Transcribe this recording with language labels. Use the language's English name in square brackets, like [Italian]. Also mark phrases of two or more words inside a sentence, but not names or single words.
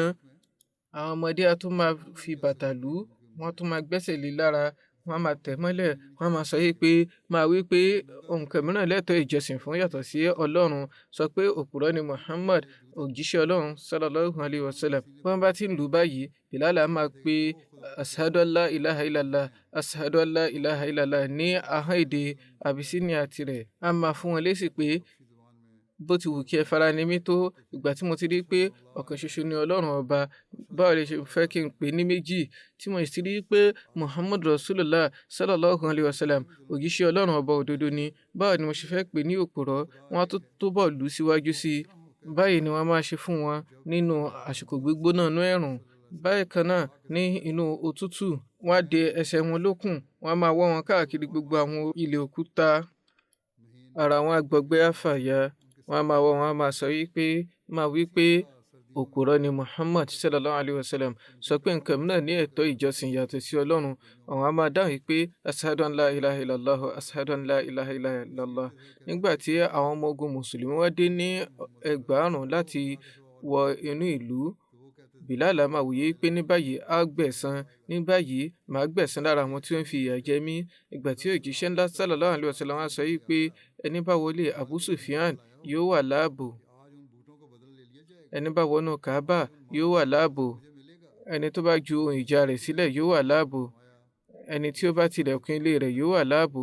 [Yoruba] Àwọn ọmọdé á tún máa fi bàtà lù ú, wọ́n tún máa gbẹ́sẹ̀ lé lára, wọ́n máa tẹ̀ mọ́lẹ̀, wọ́n máa sọ wípé nǹkan mìíràn lẹ́tọ̀ọ́ ìjọsìn fún yàtọ̀ sí Ọlọ́run, sọ pé òpùrọ́ ni Muhammad, òjíṣẹ́ Ọlọ́run [Arabic] صلى الله عليه وسلم. [Yoruba] Bí wọ́n bá ti ń lù ú báyìí, Bilal á máa pe [Arabic] أشهد أن لا إله إلا الله, أشهد أن لا إله إلا الله [Yoruba] ní ahọ́n èdè Abyssinia tirẹ̀. Á máa fún wọn lésì pé bó ti wù kí ẹ fara ni mí tó, ìgbà tí mo ti rí pé ọ̀kan ṣoṣo ni Ọlọ́run ọba, báwo lè ṣe fẹ́ kí n pè ní méjì? Tí mo sì rí pé Muhammad [Arabic] رسول الله صلى الله عليه وسلم [Yoruba] òjíṣẹ́ Ọlọ́run ọba òdodo ni, báwo ni mo ṣe fẹ́ pè ní òpùrọ́? Wọ́n á tó túbọ̀ lù ú síwájú sí i. Báyìí ni wọ́n máa ṣe fún wọn nínú àsìkò gbígbóná inú ẹ̀rùn. Báyìí kan náà ní inú òtútù, wọ́n á de ẹsẹ̀ wọn lókùn, wọ́n á máa wọ́ wọn káàkiri gbogbo àwọn ilẹ̀ òkúta, ara wọn á gbọgbẹ́ á fàya. Wọ́n á máa wọ́ wọn, á máa sọ wípé òpùrọ́ ni Muhammad [Arabic] صلى الله عليه وسلم, [Yoruba] sọ pé nǹkan mìíràn ní ẹ̀tọ́ ìjọsìn yàtọ̀ sí Ọlọ́run. Àwọn á máa dáhùn pé [Arabic] أشهد أن لا إله إلا الله, أشهد أن لا إله إلا الله. [Yoruba] Nígbà tí àwọn ọmọ ogun mùsùlùmí wá dé ní ẹgbàárùn láti wọ inú ìlú, Bilal á máa wòye pé ní báyìí á gbẹ̀san, ní báyìí màá gbẹ̀san lára àwọn tí ó ń fi ìyà jẹ mí. Ìgbà tí òjíṣẹ́ ńlá [Arabic] صلى الله عليه وسلم [Yoruba] wá sọ wí pé ẹni bá wọlé Abu Sufyan yóò wà láàbò, ẹni bá wọnú Kaaba yóò wà láàbò, ẹni tó bá ju ohun ìjà rẹ̀ sílẹ̀ yóò wà láàbò, ẹni tí ó bá tilẹ̀kùn ilé rẹ̀ yóò wà láàbò.